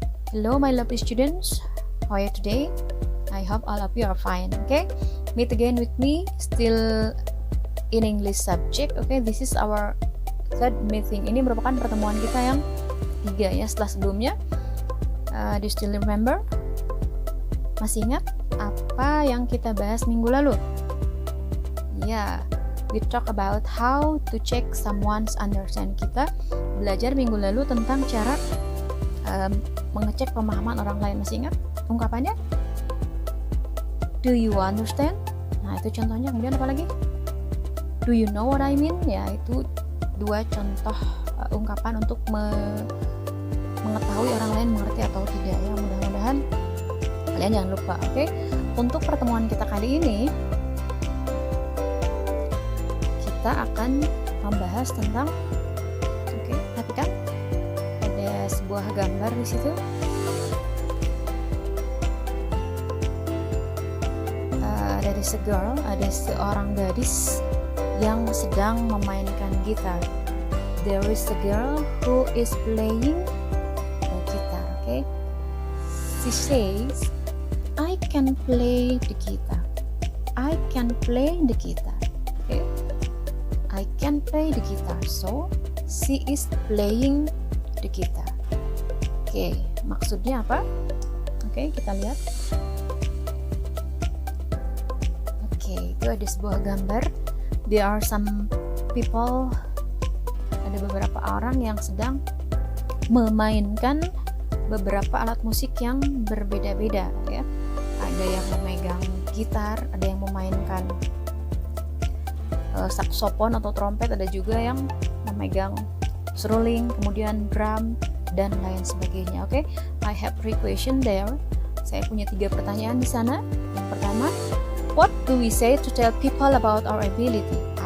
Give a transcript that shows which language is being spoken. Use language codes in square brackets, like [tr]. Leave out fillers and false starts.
[en] Hello my lovely students. How are you today? I hope all of you are fine. Okay, meet again with me still in English subject. Okay, this is our third meeting. [id] Ini merupakan pertemuan kita yang ketiga ya setelah sebelumnya. [en] Do you still remember? [id] Masih ingat apa yang kita bahas minggu lalu? [en] Ya, we talk about how to check someone's understand. [id] Kita belajar minggu lalu tentang cara mengecek pemahaman orang lain. Masih ingat ungkapannya? [en] Do you understand? [id] Nah, itu contohnya. Kemudian apa lagi? [en] Do you know what I mean? [id] Ya, itu dua contoh ungkapan untuk mengetahui orang lain mengerti atau tidak ya. Mudah-mudahan kalian jangan lupa. Oke. Untuk pertemuan kita kali ini kita akan membahas tentang, perhatikan ada sebuah gambar di situ. [en] There is a girl, [id] ada seorang gadis yang sedang memainkan gitar. [en] There is a girl who is playing the guitar. Okay, she says, I can play the guitar. I can play the guitar. Okay. I can play the guitar, so she is playing the guitar. [id] Oke, maksudnya apa? Oke, kita lihat. Oke, itu ada sebuah gambar. [en] There are some people, [id] ada beberapa orang yang sedang memainkan beberapa alat musik yang berbeda-beda ya. Ada yang memegang gitar, ada yang memainkan saksofon atau trompet, ada juga yang memegang seruling, kemudian drum dan lain sebagainya. Oke, [en] I have 3 question there. [id] Saya punya 3 pertanyaan di sana. Yang pertama, [en] what do we say to tell people about our ability?